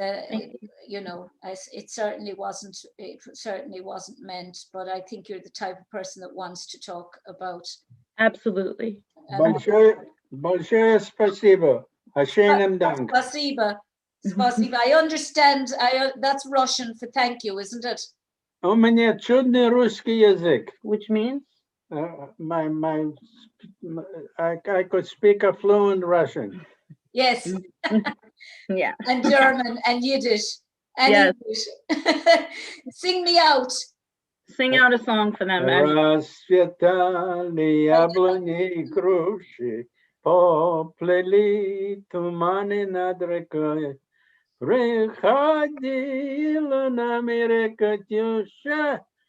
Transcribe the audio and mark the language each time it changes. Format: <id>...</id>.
<en>It certainly wasn't. It certainly wasn't meant. But I think you're the type of person that wants to talk about. Absolutely.</en> <ru>Большое спасибо. Ашеnem dank. Spasiba. Spasiba.</ru> <en>I understand. That's Russian for thank you, isn't it?</en> <ru>У меня чудный русский язык.</ru> <en>Which means? I could speak a fluent Russian. Yes. Yeah. And German and Yiddish and Yes. English. Sing me out. Sing out a song for them, Mary.</en> <ru>Расцветали яблони и груши, поплыли туманы над рекой. Приходила на мир Катюша.</ru>